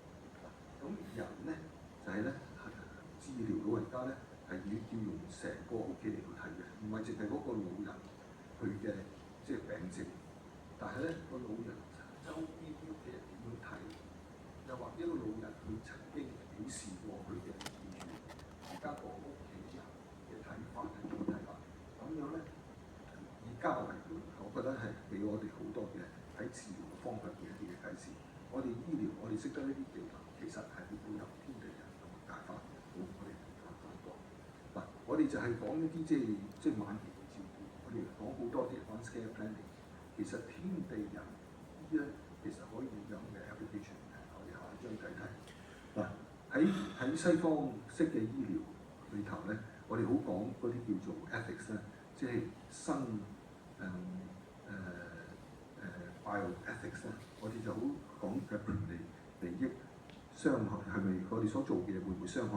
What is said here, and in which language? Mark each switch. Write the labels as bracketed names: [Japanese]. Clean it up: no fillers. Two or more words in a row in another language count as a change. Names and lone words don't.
[Cantonese] 咁人咧就係咧治療老人家咧係要用成個屋企嚟到睇嘅，唔係淨係嗰個老人佢嘅即係病症，但係咧個老人周邊啲屋企人點樣睇，又或者一個老人佢曾經表示過佢嘅意願，而家個屋企人嘅睇法係點睇法，咁樣咧以家為本，我覺得係俾我哋好多嘅喺治療方向嘅一啲嘅啟示。我哋醫療，我哋識得呢啲技能，其實係會配合天地人同埋大法。好，我哋講過嗱，我哋就係講一啲即係晚期嘅照顧，我哋講好多啲 [English] advanced care planning。 [Cantonese] 其實天地人醫咧，其實可以有嘅 application 嘅。我哋下一張睇睇嗱，喺西方式嘅醫療裏頭咧，我哋好講嗰啲叫做 ethics 咧，即係生bioethics 咧，我哋就好講嘅權利、利益、傷害係咪我哋所做嘅嘢會唔會傷害？